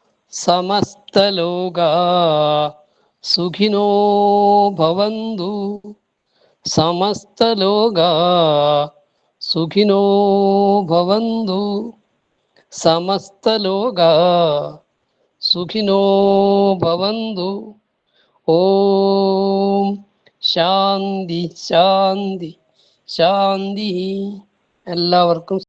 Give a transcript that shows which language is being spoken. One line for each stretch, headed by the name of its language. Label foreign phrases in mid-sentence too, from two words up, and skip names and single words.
Sanskrit: समस्तलोका सुखिनो भवन्तु. समस्तलोका सुखिनो भवन्तु. समस्तलोका सुखिनो भवन्तु. ॐ शान्ति शान्ति शान्ति.
Malayalam: എല്ലാവർക്കും